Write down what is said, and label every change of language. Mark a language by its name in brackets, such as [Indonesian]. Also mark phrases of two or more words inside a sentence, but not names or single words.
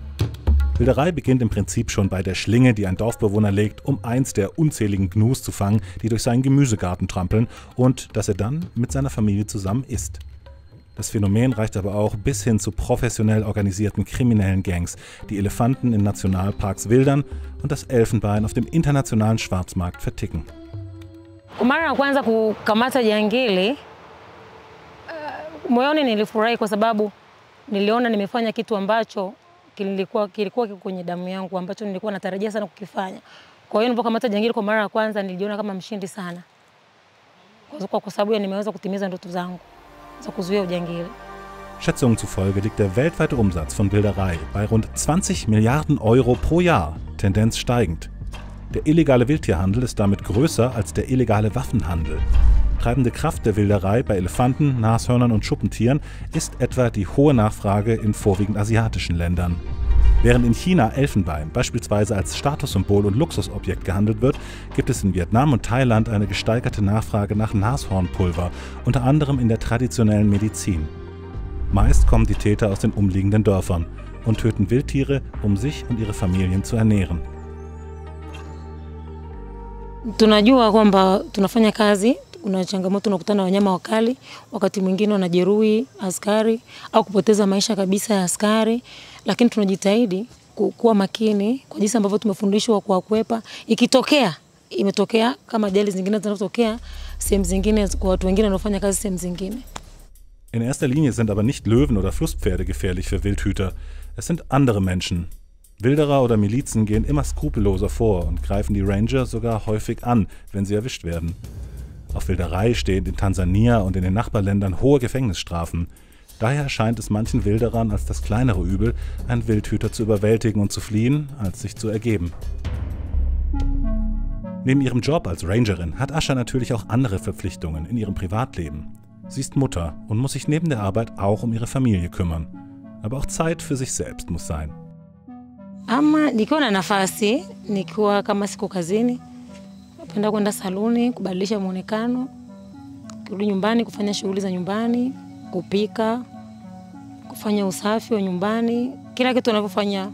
[German] Wilderei beginnt im Prinzip schon bei der Schlinge, die ein Dorfbewohner legt, um eins der unzähligen Gnus zu fangen, die durch seinen Gemüsegarten trampeln und das er dann mit seiner Familie zusammen isst. Das Phänomen reicht aber auch bis hin zu professionell organisierten kriminellen Gangs, die Elefanten in Nationalparks wildern und das Elfenbein auf dem internationalen Schwarzmarkt verticken. [Swahili] Mara ya kwanza kukamata jangili, moyoni nilifurahi kwa sababu niliona nimefanya kitu ambacho kilikuwa kwenye damu yangu, ambacho nilikuwa natarajia sana kukifanya. Kwa hiyo nilipokamata jangili kwa mara ya kwanza nilijiona kama mshindi sana. Kwa sababu nimeweza kutimiza ndoto zangu za kuzuia ujangili. [German] Schätzungen zufolge liegt der weltweite Umsatz von Wilderei bei rund 20 Milliarden Euro pro Jahr, Tendenz steigend. Der illegale Wildtierhandel ist damit größer als der illegale Waffenhandel. Treibende Kraft der Wilderei bei Elefanten, Nashörnern und Schuppentieren ist etwa die hohe Nachfrage in vorwiegend asiatischen Ländern. Während in China Elfenbein beispielsweise als Statussymbol und Luxusobjekt gehandelt wird, gibt es in Vietnam und Thailand eine gesteigerte Nachfrage nach Nashornpulver, unter anderem in der traditionellen Medizin. Meist kommen die Täter aus den umliegenden Dörfern und töten Wildtiere, um sich und ihre Familien zu ernähren. [Swahili] Tunajua kwamba tunafanya kazi, kuna changamoto unakutana na wanyama wakali, wakati mwingine wanajeruhi askari au kupoteza maisha kabisa ya askari, lakini tunajitahidi kuwa makini kwa jinsi ambavyo tumefundishwa kwa kukwepa. Ikitokea, imetokea kama ajali zingine zinazotokea sehemu zingine kwa watu wengine wanaofanya kazi sehemu zingine. [German] In erster Linie sind aber nicht Löwen oder Flusspferde gefährlich für Wildhüter. Es sind andere Menschen. Wilderer oder Milizen gehen immer skrupelloser vor und greifen die Ranger sogar häufig an, wenn sie erwischt werden. Auf Wilderei stehen in Tansania und in den Nachbarländern hohe Gefängnisstrafen. Daher erscheint es manchen Wilderern als das kleinere Übel, einen Wildhüter zu überwältigen und zu fliehen, als sich zu ergeben. Neben ihrem Job als Rangerin hat Asha natürlich auch andere Verpflichtungen in ihrem Privatleben. Sie ist Mutter und muss sich neben der Arbeit auch um ihre Familie kümmern. Aber auch Zeit für sich selbst muss sein. [Swahili] Ama nikiwa na nafasi, nikiwa kama siko kazini, napenda kwenda saluni, kubadilisha muonekano, kurudi nyumbani kufanya shughuli za nyumbani, kupika, kufanya usafi wa nyumbani, kila kitu ninavyofanya.